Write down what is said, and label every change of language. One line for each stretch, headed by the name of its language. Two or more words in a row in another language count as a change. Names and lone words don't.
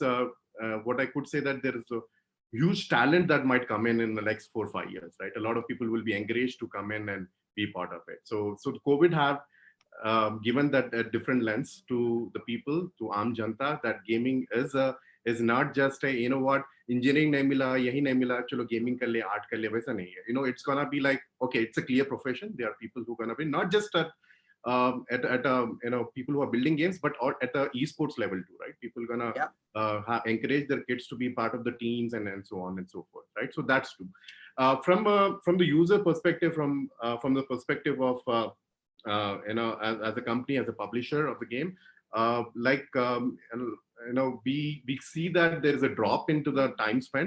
English: What I could say that there is a huge talent that might come in the next 4 or 5 years, right? A lot of people will be encouraged to come in and be part of it. So COVID have given that a different lens to the people, to
Hindi: आम जनता,
English: that gaming is not just a, you know what,
Hindi: इंजीनियरिंग नहीं मिला, यही नहीं मिला, चलो गेमिंग कर ले, आर्ट कर ले, वैसा नहीं है.
English: You know, it's gonna be like, okay, it's a clear profession. There are people who are gonna be not just at people who are building games, but at the esports level too, right? People gonna encourage their kids to be part of the teams and so on and so forth, right? So that's true. From the user perspective, from the perspective of as a company, as a publisher of the game, we see that there is a drop into the time spent.